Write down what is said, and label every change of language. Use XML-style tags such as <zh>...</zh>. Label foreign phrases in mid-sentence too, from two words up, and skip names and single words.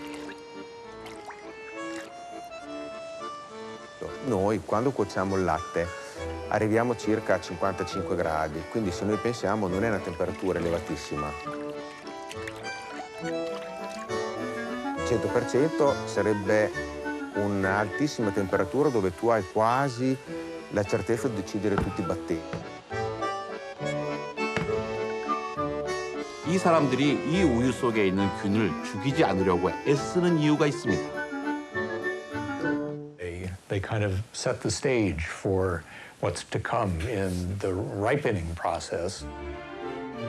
<it>Noi quando cuociamo il latte arriviamo circa a 55 gradi, quindi se noi pensiamo non è una temperatura elevatissima. 100% sarebbe un'altissima temperatura dove tu hai quasi la certezza di uccidere tutti i batteri.</it> <ko>이 사람들이 이 우유 속에 있는 균을 죽이지 않으려고 애쓰는 이유가 있습니다.</ko> <en>They kind of set the stage for what's to come in the ripening process.</en>